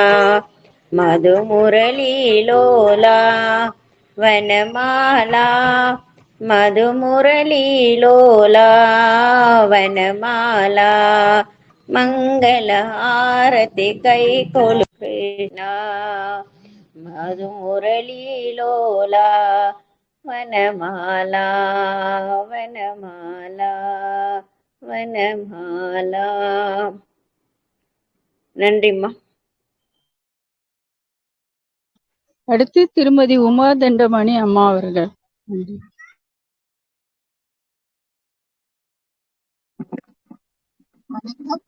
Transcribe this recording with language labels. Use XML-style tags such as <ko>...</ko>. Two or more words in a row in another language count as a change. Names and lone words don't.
<te>మధుమురళీలోలా వనమాలా మధుమురళీలోలా వనమాలా మంగళ హారతి కైకొలు కృష్ణ మధుమురళీలోలా వనమాలా వనమాలా వనమాలా.</te> <ta>நன்றிம்மா. அடுத்து திருமதி உமா தண்டமணி அம்மா அவர்கள். நன்றி. வணக்கம்.</ta>